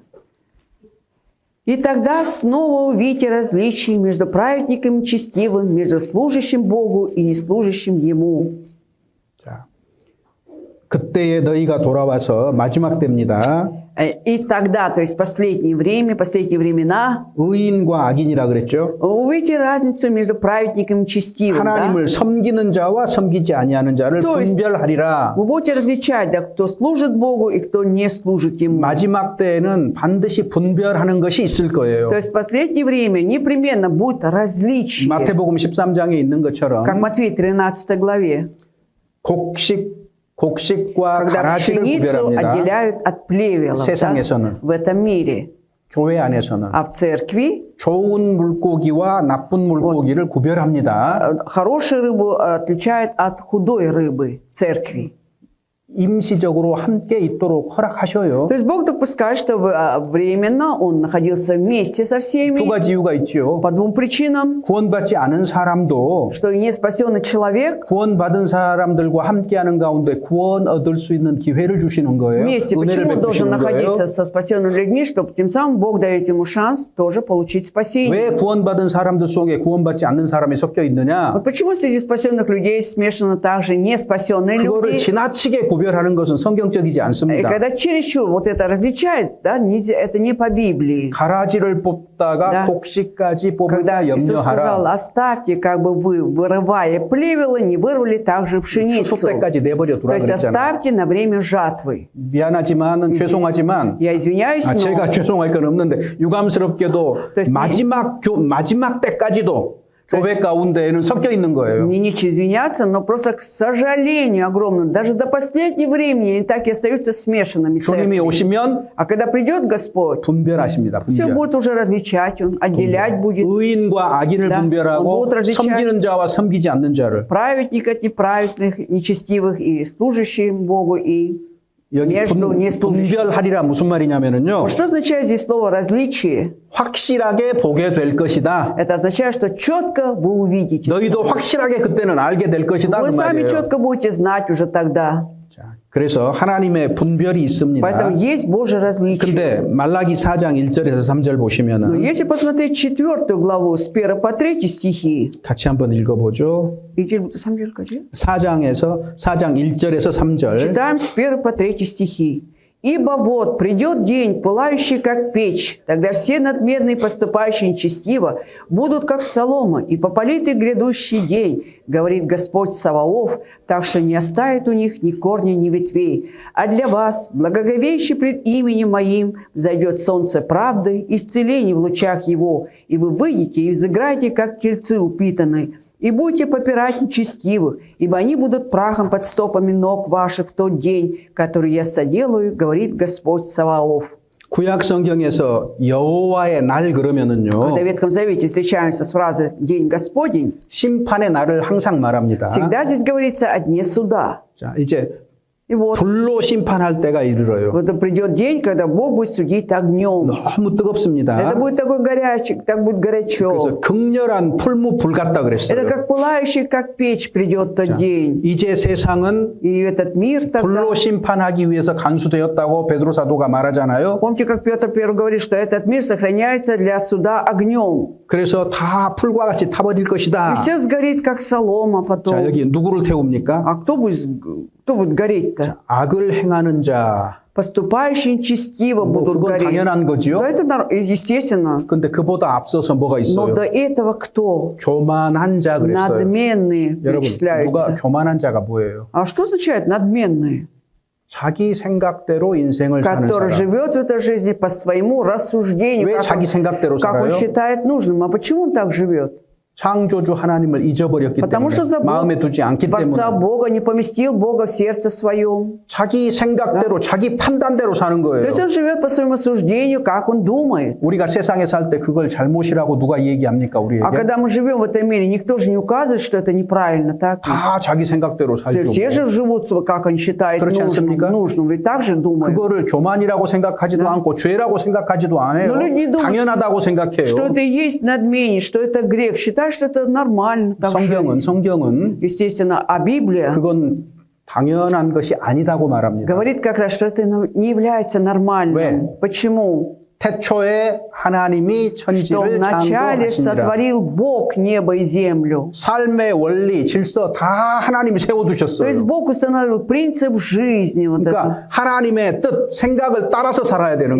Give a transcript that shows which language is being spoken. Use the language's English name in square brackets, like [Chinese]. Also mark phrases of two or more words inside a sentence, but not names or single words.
[Russian] «И тогда снова увидите различие между праведником и честивым, между служащим Богу и неслужащим Ему». [Korean] 자, 그때에 너희가 돌아와서 마지막 때입니다. [Russian] И тогда, то есть последние времена, [Korean] 의인과 악인이라 그랬죠. [Russian] увидите разницу между праведником и честивым. Да? [Korean] 하나님을 섬기는 자와 섬기지 아니하는 자를 [Russian] То есть [Korean] 분별하리라. [Russian] Вы будете различать, да, кто служит Богу и кто не служит Ему. [Korean] 마지막 때에는 반드시 분별하는 것이 있을 거예요. [Russian] То есть в последнее время непременно будет различие, [Korean] 마태복음 13장에 있는 것처럼 [Russian] как Матвей 13 главе, [Korean] 곡식과 [Russian] когда [Korean] 가라지를 [Russian] пшеницу [Korean] 구별합니다. [Russian] отделяют от плевелов, да, [Korean] 세상에서는. [Russian] в этом мире. [Korean] 교회 안에서는 [Russian] А в церкви [Korean] 좋은 물고기와 나쁜 물고기를 구별합니다. [Russian] хорошую рыбу отличают от худой рыбы церкви. [Korean] 임시적으로 함께 있도록 허락하셔요. [Russian] То есть Бог допускает, что временно Он находился вместе со всеми [Korean] 두 가지 이유가 있죠. [Russian] по двум причинам, [Korean] 구원받지 않은 사람도 [Russian] что и неспасенный человек [Korean] 구원받은 사람들과 함께하는 가운데 구원 얻을 수 있는 기회를 주시는 거예요. [Russian] вместе. [Korean] 은혜를 [Russian] Почему он должен [Korean] 베푸시는 거예요. [Russian] находиться со спасенными людьми, чтобы тем самым Бог дает ему шанс тоже получить спасение. [Korean] 왜 구원받은 사람들 속에 구원받지 않는 사람이 섞여 있느냐? [Russian] Вот почему среди спасенных людей смешаны также неспасенные [Korean] 그거를 [Russian] люди? [Korean] 지나치게 구별하는 것은 성경적이지 [Russian] И [Korean] 않습니다. [Russian] когда чересчур вот это различает, да, это не по Библии. [Korean] 가라지를 뽑다가 [Russian] Да. [Korean] 곡식까지 [Russian] Когда [Korean] 뽑으라 [Russian] Иисус сказал, [Korean] 염려하라. [Russian] оставьте, как бы вы, вырывая плевелы, не вырвали также пшеницу. [Korean] 추수 때까지 내버려 [Russian] То [Korean] 두라 [Russian] есть [Korean] 그랬잖아요. [Russian] оставьте на время жатвы. [Korean] 미안하지만 죄송하지만 [Russian] Я извиняюсь, но [Korean] 제가 죄송할 건 없는데 유감스럽게도 [Russian] То есть [Korean] 마지막 때까지도 교회 가운데에는 섞여 있는 거예요. [Russian] мне нечего извиняться, но просто, к сожалению огромному, даже до последнего времени они так и остаются смешанными. [Korean] 주님이 [Russian] церкви. [Korean] 오시면 [Russian] А когда придет Господь, [Korean] 분별하십니다. [Russian] все [Korean] 분별. [Russian] будет уже различать, Он отделять будет [Korean] 의인과 악인을 [Russian] Да. [Korean] 분별하고 [Russian] Он будет различать. [Korean] 섬기는 자와 섬기지 않는 자를. [Russian] праведника от неправедных, нечестивых и служащим Богу, и [Korean] 여기 [Russian] между неслужащими. [Korean] 분별하리라 무슨 말이냐면은요. [Russian] Что означает здесь слово «различие»? [Korean] 확실하게 보게 될 것이다. [Russian] Это означает, что четко вы увидите. [Korean] 너희도 확실하게 그때는 알게 될 것이다. [Russian] Вы [Korean] 그 [Russian] сами [Korean] 말이에요. [Russian] четко будете знать уже тогда. [Korean] 자, 그래서 하나님의 분별이 있습니다. [Russian] Поэтому есть Божье различие. [Korean] 근데 말라기 4장 1절에서 3절 [Russian] Но [Korean] 보시면은 [Russian] если посмотреть 4 главу с 1 по 3 стихи, [Korean] 같이 한번 읽어보죠. 4장 1절에서 3절. [Russian] читаем с 1 по 3 стихи. «Ибо вот придет день, пылающий, как печь, тогда все надменные, поступающие нечестиво, будут, как солома, и попалит их грядущий день, говорит Господь Саваоф, так что не оставит у них ни корня, ни ветвей. А для вас, благоговеющий пред именем моим, взойдет солнце правды, исцеление в лучах его, и вы выйдете и взыграете, как тельцы упитанные». И будете попирать нечестивых, ибо они будут прахом под стопами ног ваших в тот день, который я соделаю, говорит Господь Саваоф. [Korean] 구약 성경에서 여호와의 날 그러면은요. [Russian] Когда в Ветхом Завете встречаемся с фразой «День Господень», [Korean] 심판의 날을 항상 말합니다. [Russian] всегда здесь говорится о дне суда. [Korean] 자, 이제 [Russian] И вот, [Korean] 불로 심판할 때가 이르러요. [Russian] вот придет день, когда Бог будет судить огнем. [Korean] 너무 뜨겁습니다. [Russian] Это будет такой горячий, так будет горячо. [Korean] 그래서 극렬한 풀무불 같다 [Russian] Это [Korean] 그랬어요. [Russian] как пылающий, как печь придет тот день. [Korean] 이제 세상은 [Russian] И этот мир тогда... [Korean] 불로 심판하기 위해서 간수되었다고 베드로 사도가 말하잖아요. [Russian] Помните, как Петр I говорит, что этот мир сохраняется для суда огнем. [Korean] 그래서 다 풀과 같이 타버릴 것이다. [Russian] И все сгорит, как солома потом. [Korean] 자, 여기 누구를 태웁니까? [Russian] А кто будет гореть-то? [Korean] 악을 행하는 자. [Russian] Поступающие нечестиво [Korean] 뭐 [Russian] будут [Korean] 그건 [Russian] гореть. [Korean] 당연한 거지요. [Russian] Да, это естественно. [Korean] 근데 그보다 앞서서 뭐가 [Russian] Но [Korean] 있어요? [Russian] до этого кто? [Korean] 교만한 자 그랬어요. [Russian] Надменные [Korean] 여러분, 누가 [Russian] причисляются. [Korean] 교만한 자가 뭐예요? [Russian] А что означает надменные? [Korean] 자기 생각대로 인생을 사는 [Russian] Который [Korean] 사람. [Russian] живет в этой жизни по своему рассуждению, [Korean] 왜 자기 생각대로 [Russian] как он [Korean] 살아요? [Russian] считает нужным. А почему он так живет? [Korean] 창조주 하나님을 잊어버렸기 [Russian] Потому что [Korean] 때문에, 마음에 두지 않기 [Russian] Творца [Korean] 때문에 [Russian] Бога, не поместил Бога в сердце своем. [Korean] 자기 생각대로 자기 판단대로 사는 [Russian] То [Korean] 거예요. [Russian] есть он живет по своему суждению, как он думает. [Korean] 우리가 세상에 살 때 그걸 잘못이라고 누가 얘기합니까 우리에게? [Russian] А когда мы живем в этом мире, никто же не указывает, что это неправильно, так? [Korean] 다 자기 생각대로 살죠. [Russian] Все же живут, как они считают [Korean] 그렇지 않습니까? [Russian] нужным. Ведь так же думают. [Korean] 그거를 교만이라고 생각하지도 않고 죄라고 생각하지도 않아요. [Russian] Но люди думают, [Korean] 당연하다고 생각해요. что это и есть надмение, что это грех. Считают, что это нормально. [Russian] Так [Korean] 성경은 [Russian] естественно, а Библия [Korean] 그건 당연한 것이 아니다고 말합니다. [Russian] говорит как раз, что это не является нормальным. [Korean] 왜? [Russian] Почему? [Korean] 태초에 하나님이 [Russian] Что [Korean] 천지를 [Russian] вначале [Korean] 창조하시니라. [Russian] сотворил Бог небо и землю. [Korean] 삶의 원리, 질서 다 하나님이 [Russian] То [Korean] 세워두셨어요. [Russian] есть Бог установил принцип жизни. Вот это. [Korean] 그러니까 하나님의 뜻, 생각을 따라서 살아야 되는